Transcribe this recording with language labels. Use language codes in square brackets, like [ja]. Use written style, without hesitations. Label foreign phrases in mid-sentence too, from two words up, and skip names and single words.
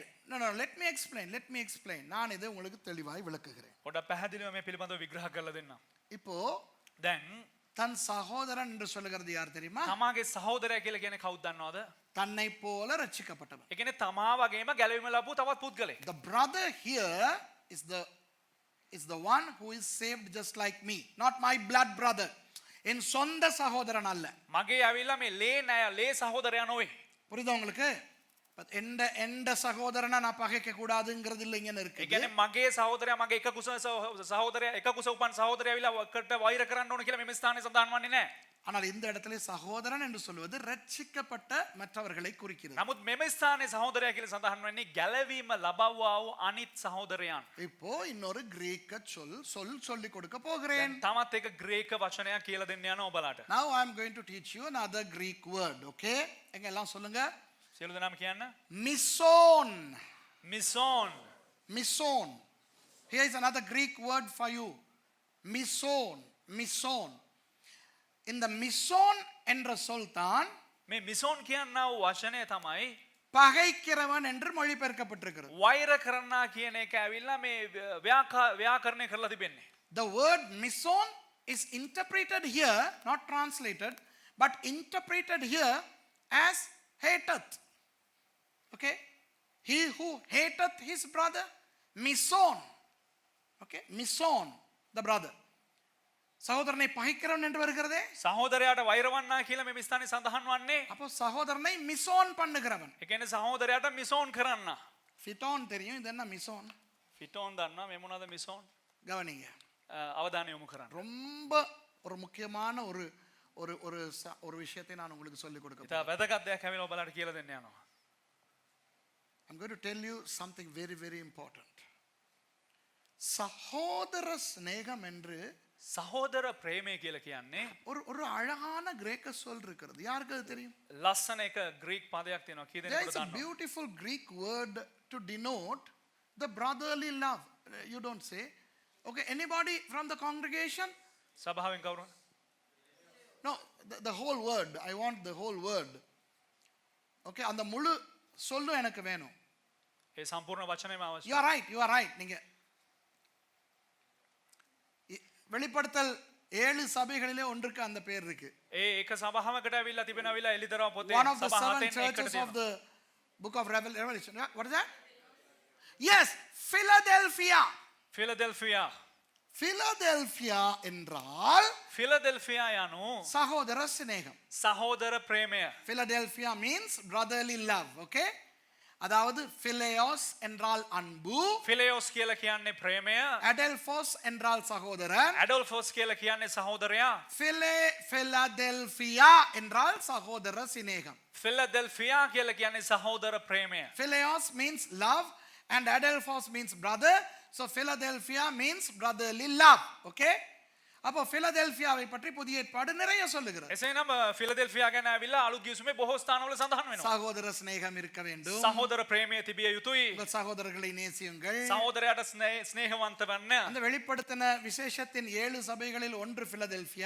[en] No, let me explain. [ta] நான் இதை உங்களுக்கு தெளிவாய் விளக்குகிறேன். [si] පොඩ්ඩක් පැහැදිලිව මේ පිළිබඳව විග්‍රහ කරලා දෙන්න. [ta] இப்போ [si] දැන් [ta] தன் சகோதரன் என்று சொல்லுகிறது யார் தெரியுமா? [si] තමාගේ සහෝදරයා කියලා කියන්නේ කවුද දන්නවද? [ta] தன்னை போல ரட்சிக்கப்பட்டவன். [si] ඒ කියන්නේ තමා වගේම ගැලවීම ලැබූ තවත් පුද්ගලෙක්. [en] The brother here is the one who is saved just like me, not my blood brother. [ta] என் சொந்த சகோதரன் அல்ல. [si] මගේ ඇවිල්ලා මේ ලේ සහෝදරයා නොවේ. [ta] புரியுதா உங்களுக்கு? எந்த சகோதரனை நான் பகைக்க கூடாதுங்கிறது இல்லை இங்க [si] ඒ [ta] இருக்கு. [si] කියන්නේ මගේ සහෝදරයා මගේ එක කුස සහෝදරයා එක කුස උපන් සහෝදරයා ඇවිල්ලා ඔකට වෛර කරන්න ඕන කියලා මේ ස්ථානයේ සඳහන් වන්නේ නැහැ. [ta] ஆனால் இந்த இடத்துல சகோதரன் என்று சொல்வது ரட்சிக்கப்பட்ட மற்றவர்களை குறிக்கிறது. [si] නමුත් මෙම ස්ථානයේ සහෝදරයා කියලා සඳහන් වෙන්නේ ගැලවීම ලබවවා වූ අනිත් සහෝදරයන්. [ta] இப்போ இன்னொரு கிரேக்க சொல்லி கொடுக்க போகிறேன். [si] තමත් එක ග්‍රීක වචනයක් කියලා දෙන්න යනවා ඔබලාට. [en] Now I am going to teach you another Greek word, okay? [ta] எங்க எல்லாம் சொல்லுங்க. [si] සියලු දෙනාම කියන්න. Mission. මිසෝන්. [en] Here is another Greek word for you. Mission. [ta] இந்த மிசோன் என்ற சொல் தான் [si] මේ මිසෝන් කියනා වූ වචනය තමයි [ta] பகைக்கிறவன் என்று மொழிபெயர்க்கப்பட்டிருக்கிறது. [si] වෛර කරන්නා කියන එක ඇවිල්ලා මේ ව්‍යාකරණය කරලා තිබෙන්නේ. [en] The word mission is interpreted here, not translated, but interpreted here as hateth. Okay? He who hateth his brother, mission. Okay? Mission, the brother. [ta] சகோதரனை பகைக்கிறவன் என்று வருகிறதே. [si] සහෝදරයාට වෛරවන්නා කියලා මේ ස්ථානයේ සඳහන් වන්නේ. [ta] அப்போ சகோதரனை மிசோன் பண்ணுகிறவன். [si] ඒ කියන්නේ සහෝදරයාට මිසෝන් කරන්න. [ta] ஃபிட்டோன் தெரியும், இது என்ன மிசோன்? [si] ෆිටෝන් දන්නවා මේ මොනවාද මිසෝන්? [ta] கவனிங்க. [si] අවධානය යොමු කරන්න. [ta] ரொம்ப ஒரு முக்கியமான ஒரு விஷயத்தை நான் உங்களுக்கு சொல்லிக் கொடுக்க [si] ඉතින් වැදගත් දෙයක් හැමිලා ඔබලාට කියලා දෙන්න යනවා. [en] I'm going to tell you something very, very important. [ta] சகோதர சிநேகம் என்று [si] සහෝදර ප්‍රේමය කියලා කියන්නේ [ta] ஒரு அழகான கிரேக்க சொல் இருக்கிறது. யாருக்கு அது தெரியும்? [si] ලස්සන එක ග්‍රීක් පදයක් තියෙනවා. කී [en] There [si] දෙනෙකුට [en] is a [si] දන්නවද? [en] beautiful Greek word to denote the brotherly love. You don't say. Okay, anybody from the congregation? [si] සභාවෙන් කවුරුන්? [en] No, the whole word. I want the whole word. [ta] Okay, அந்த முழு சொல்லும் எனக்கு வேணும். [si] ඒ සම්පූර්ණ වචනයම අවශ්‍යයි. [en] You are right. [ta] நீங்க வெளிப்படுத்தல் 7 சபைகளிலே ஒன்றுக்கு அந்த பேர் இருக்கு. [si] ඒ එක සභාවකට ඇවිල්ලා තිබෙනවිලා එලිදරව පොතේ [en] One of the [si] සභා 7 හතෙන් [en] churches [si] එකකට [en] of [si] තියෙනවා. [en] the book of Revelation. What is that? Yes, Philadelphia. [ta] Philadelphia என்றால் [si] ෆිලදෙල්ෆියා යනු [ta] சகோதர சிநேகம். [si] සහෝදර ප්‍රේමය. [en] Philadelphia means brotherly love, okay? [ta] அதாவது phileos என்றால் அன்பு, [si] ෆිලෙෝස් කියලා කියන්නේ ප්‍රේමය. [ta] adelphos என்றால் சகோதரன், [si] ඇඩොල්ෆෝස් කියලා කියන්නේ සහෝදරයා. [ta] Philadelphia என்றால் சகோதர சிநேகம். [si] ෆිලදෙල්ෆියා කියලා කියන්නේ සහෝදර ප්‍රේමය. [en] Phileos means love and adelphos means brother. So Philadelphia means brotherly love, okay? [ta] அப்போ பிலதெல்பியாவை பற்றி புதிய ஏற்பாடு நிறைய சொல்லுகிறது. [si] එසේනම් ෆිලදෙල්ෆියා ගැන ඇවිල්ලා අලුත් ගිවිසුමේ බොහෝ ස්ථානවල සඳහන් වෙනවා. [ta] சகோதர சிநேகம் இருக்க வேண்டும். [si] සහෝදර ප්‍රේමය තිබිය යුතුයි. [ta] உங்கள் சகோதரர்களை நேசியுங்கள். [si] සහෝදරයාට ස්නේහවන්ත වෙන්න. [ta] அந்த வெளிப்படுத்தின விசேஷத்தின் 7 சபைகளில் ஒன்று பிலதெல்பியா.